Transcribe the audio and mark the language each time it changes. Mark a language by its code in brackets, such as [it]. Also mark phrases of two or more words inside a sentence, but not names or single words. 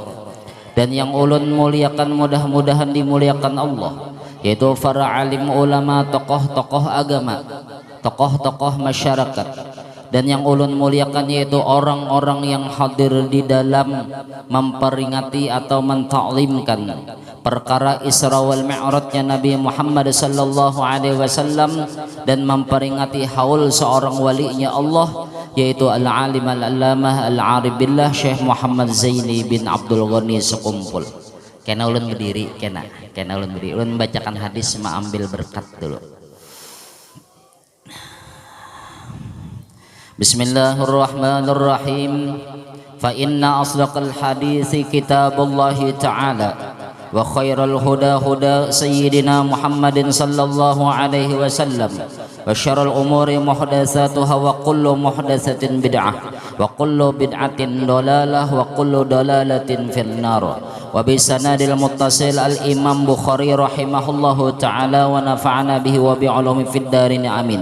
[id] Dan yang ulun muliakan, mudah-mudahan dimuliakan Allah, yaitu para alim ulama, tokoh-tokoh agama, tokoh-tokoh masyarakat. Dan yang ulun muliakan yaitu orang-orang yang hadir di dalam memperingati atau mentaklimkan perkara Isra wal Mi'rajnya Nabi Muhammad [ar] sallallahu alaihi wasallam, [id] dan memperingati haul seorang walinya Allah, yaitu [ar] al-alim al-allamah al-arif billah [id] Syekh Muhammad Zaini bin Abdul Ghani Sekumpul. [bjn] Kena ulun berdiri, kena ulun berdiri, ulun membacakan hadis, ambil berkat dulu. [ar] Bismillahirrahmanirrahim. Fa inna asdaqal hadisi kitabullahi ta'ala, wa khairal huda huda sayyidina Muhammadin sallallahu alaihi wasallam, wa syarrul umuri muhdatsatuha, wa kullu muhdatsatin bid'ah, وكل بدعة ضلالة وكل ضلالة في النار. وبسند المتصل الإمام بخاري رحمه الله تعالى ونفعنا به وبعلوم في الدارين آمين.